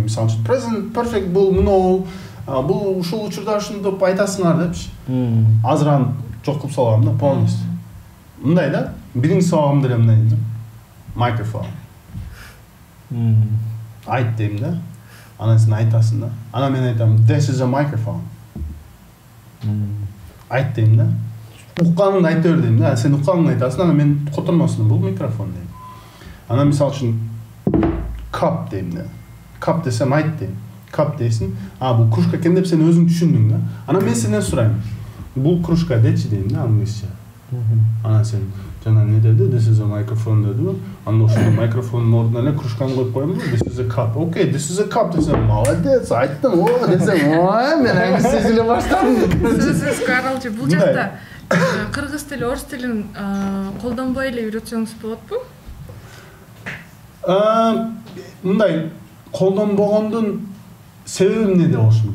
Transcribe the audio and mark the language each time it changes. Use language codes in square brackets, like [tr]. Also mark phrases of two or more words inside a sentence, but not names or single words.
[ky] Мисалы үчүн [en] present perfect [ky] бул мынау, бул ушул учурда ушинтип айтасыңар депчи. Азыр аны жок кылып салгам да полностью. Мындай да, биринчи сабагым деле мындай да. Микрофон. Айт дейм да. Анан сен айтасың да. Анан мен айтам, [en] this is a microphone. [ky] Айт дейм да. Укканыңды айта бер дейм да. Сен укканыңды айтасың, анан мен котормосун, бул микрофон дейм. Анан мисалы үчүн cup дейм да. Cup десем айт дейм. Cup дейсиң, бул кружка экен деп сен өзүң түшүндүң да. Анан мен сенден сурайм. Бул кружка дечи дейм да, англисче. Анан сен жана не деди? [en] This is a microphone деди. [ky] Анан ошол микрофондун ордуна эле кружканы коюп коем. [en] This is a cup. Okay, this is a cup [ky] десем, молодец, айттың. О, десем, мен англисче сүйлөй баштадым. Сөзсүз Каралчы, бул жакта кыргыз тили, орус тилин колдонбой эле үйрөтсөңүз болотпу? Мындай колдонбогондун себеби эмнеде болушу мүмкүн?